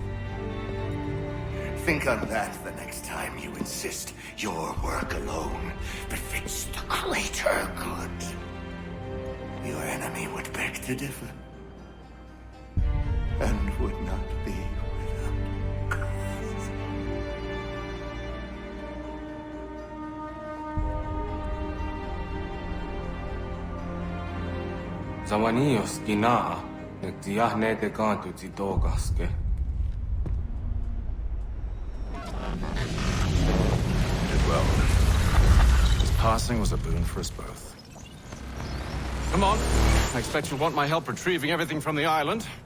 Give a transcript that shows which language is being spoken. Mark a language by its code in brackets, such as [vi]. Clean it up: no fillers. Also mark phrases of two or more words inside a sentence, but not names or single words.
[en] Think on that the next time you insist your work alone befits the greater good. Your enemy would beg to differ, and would not be without cause. Zamanios gina, nagtiyahne de kanto titogaske. Did well. His passing was a boon for us both. Come on. I expect you'll want my help retrieving everything from the island.